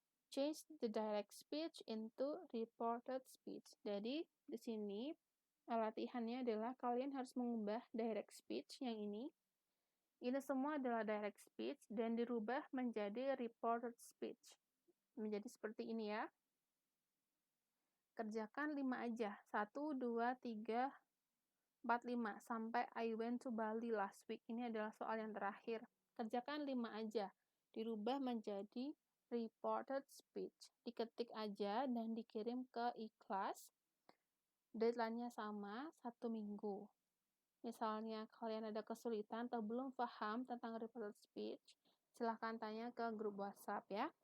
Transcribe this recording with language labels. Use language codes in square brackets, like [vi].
[en] Change the direct speech into reported speech. [id] Jadi, di sini latihannya adalah kalian harus mengubah direct speech yang ini. Ini semua adalah direct speech dan dirubah menjadi reported speech. Menjadi seperti ini ya. Kerjakan 5 aja. 1, 2, 3, 4, 5. [en] Sampai I went to Bali last week. [id] Ini adalah soal yang terakhir. Kerjakan 5 aja. Dirubah menjadi reported speech. Diketik aja dan dikirim ke iKlas. Deadline-nya sama, 1 minggu. Misalnya kalian ada kesulitan atau belum paham tentang reported speech, silahkan tanya ke grup WhatsApp ya.